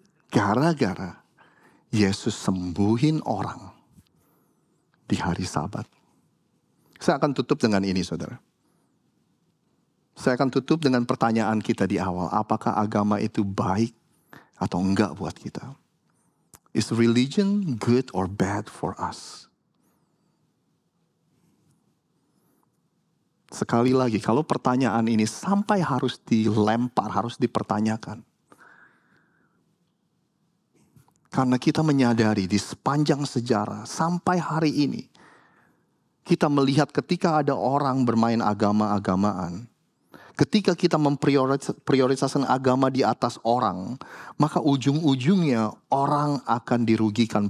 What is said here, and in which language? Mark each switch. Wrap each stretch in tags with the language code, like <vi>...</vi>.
<id>Gara-gara Yesus sembuhin orang di hari Sabat. Saya akan tutup dengan ini saudara. Saya akan tutup dengan pertanyaan kita di awal. Apakah agama itu baik atau enggak buat kita?</id> <en>Is religion good or bad for us?</en> <id>Sekali lagi, kalau pertanyaan ini sampai harus dilempar, harus dipertanyakan. Karena kita menyadari di sepanjang sejarah sampai hari ini, kita melihat ketika ada orang bermain agama-agamaan, ketika kita memprioritaskan agama di atas orang, maka ujung-ujungnya orang akan dirugikan.</id>